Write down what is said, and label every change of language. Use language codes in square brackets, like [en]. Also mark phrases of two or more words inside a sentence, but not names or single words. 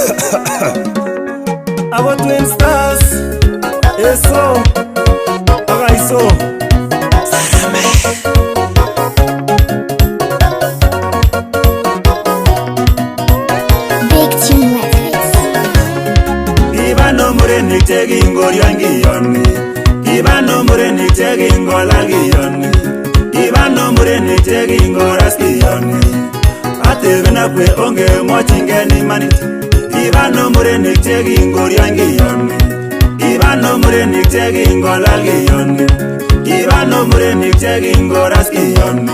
[en] Our twin stars, eso, agaiso. Big Team Records. [kln] Kibano murenik chekingoriangiyoni, kibano murenik chekingolagiyoni, kibano murenik chekingoraskiyoni. Atebena kwe onge mochingen imanit. Kibano murenik chekingoriangiyoni, kibano murenik chekingolagiyoni, kibano murenik chekingoraskiyoni.